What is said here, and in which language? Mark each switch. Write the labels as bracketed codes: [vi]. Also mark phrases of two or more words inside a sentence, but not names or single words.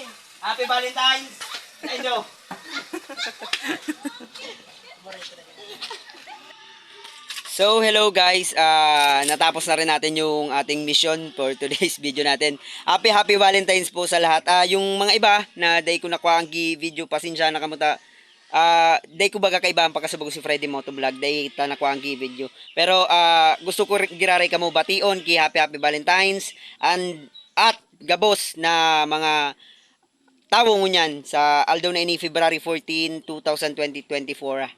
[en] Happy Valentine's. Sa inyo. So, hello guys. [tl] Natapos na rin natin yung ating mission [en] for today's video [tl] natin. [en] Happy Valentine's [tl] po sa lahat. [bik] Yung mga iba na day ko nakuha ang video, pasensya na kamuta. Day ko baga kaibahan pagkasabog si Freddy Motovlog. Day ta nakuha ang video. Pero gusto ko giraray ka mo bation ki [en] Happy Valentine's [bik] at gabos na mga tawo ngunyan sa Aldaw na ini February 14, 2024.